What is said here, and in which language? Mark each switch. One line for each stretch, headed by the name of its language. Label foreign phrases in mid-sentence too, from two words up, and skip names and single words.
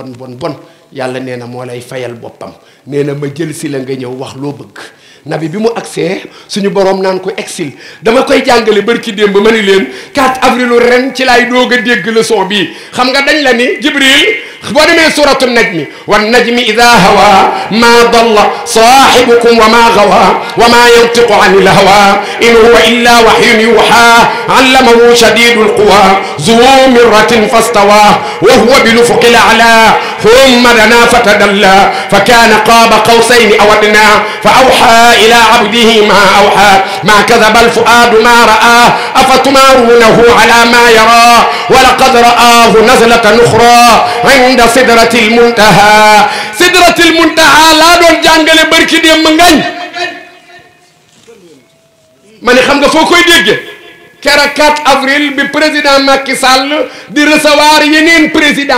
Wolof: bon bon bon yàlla nee na moo lay fayal boppam nee na ma jël si la nga ñëw wax loo bëgg nabi bi mu agsee suñu borom naan ko exil dama koy jàngale barki démb ma ni leen 4 avril ren ci laay doog a dégg leçon bii xam nga dañ la ni jibril boo demee
Arabic: سورة النجم والنجم إذا هوى ما ضل صاحبكم وما غوى وما ينطق عن الهوى إن هو إلا وحي يوحى علمه شديد القوى ذو مرة فاستوى وهو بالأفق الأعلى ثم دنا فتدلى فكان قاب قوسين أو أدنى فأوحى إلى عبده ما أوحى ما كذب الفؤاد ما رأى أفتمارونه على ما يرى ولقد رآه نزلة أخرى عند سدرة المنتهى
Wolof: laa doon jàngale barki dem ngañ ma ne xam nga foo koy dégge keroog 4 avril bi président Macky Sall di recevoir yeneen président